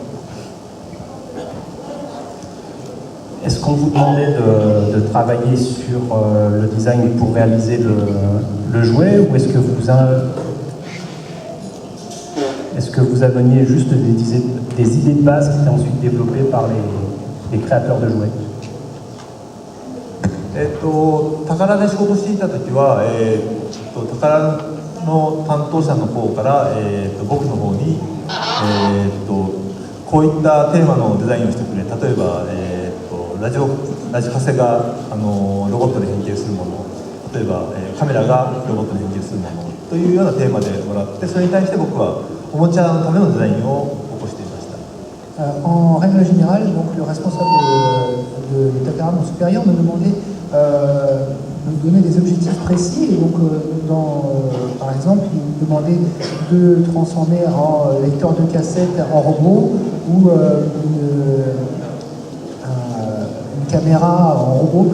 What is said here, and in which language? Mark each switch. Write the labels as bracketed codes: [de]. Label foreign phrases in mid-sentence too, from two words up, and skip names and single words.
[fr] Est-ce qu'on vous demandait de travailler sur le design pour réaliser le jouet, ou est-ce que vous ameniez juste des idées de base qui étaient ensuite développées par les créateurs de jouets? [ja] タカラで仕事していた時は、タカラの担当者の方から、僕の方に、こういったテーマのデザインをしてくれ、例えば、ラジカセがロボットで変形するもの、例えば、カメラがロボットで変形するものというようなテーマでもらって、それに対して僕はおもちゃのためのデザインを起こしていました。 [fr] En règle générale, donc, le responsable de Takara, mon supérieur, me demandait de donner des objectifs précis. Et donc, par exemple, il me demandait de transformer en lecteur de cassette en robot ou une caméra en robot.